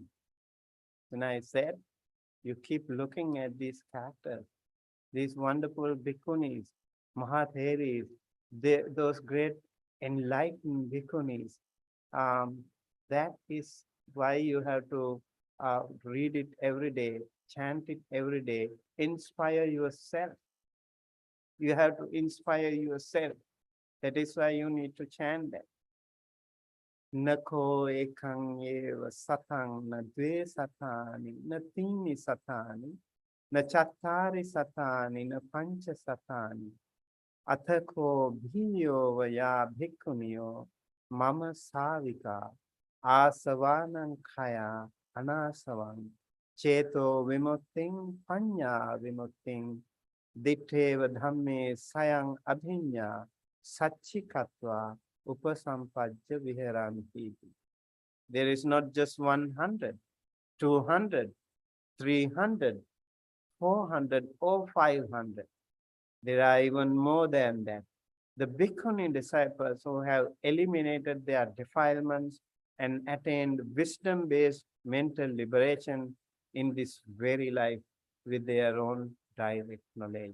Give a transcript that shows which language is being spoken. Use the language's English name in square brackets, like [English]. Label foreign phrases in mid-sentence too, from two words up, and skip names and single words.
[English] And I said, you keep looking at these characters, these wonderful bhikkhunis, Mahatheris, those great enlightened bhikkhunis. That is why you have to read it every day, chant it every day, inspire yourself. You have to inspire yourself. That is why you need to chant that. [Pali] Nako ekang eva satang na dve satani, na tini satani, na chattari satani, na pancha satani. Athako bhiyo vaya bhikkhuniyo, mama savika, asavanang khaya anasavang, cheto vimutting panya vimutting, Ditteva dhamme sayang abhinya satchikatva upasampajya viharanti. [English] There is not just 100, 200, 300, 400 or 500. There are even more than that. The Bhikkhuni disciples who have eliminated their defilements and attained wisdom-based mental liberation in this very life with their own direct knowledge.